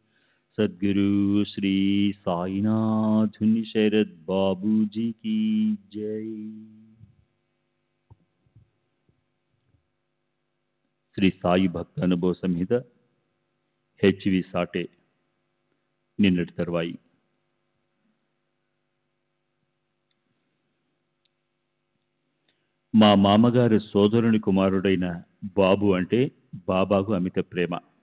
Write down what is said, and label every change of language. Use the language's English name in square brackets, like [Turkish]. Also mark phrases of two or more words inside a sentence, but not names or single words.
[Hindi] सद्गुरु श्री साईनाथ शरद बाबू जी की जय। [Telugu] శ్రీ సాయి భక్త అనుభవ సంహిత హెచ్వి సాటే నిన్నటి తర్వాయి. మా మామగారి సోదరుని కుమారుడైన బాబు అంటే బాబాకు అమిత ప్రేమ.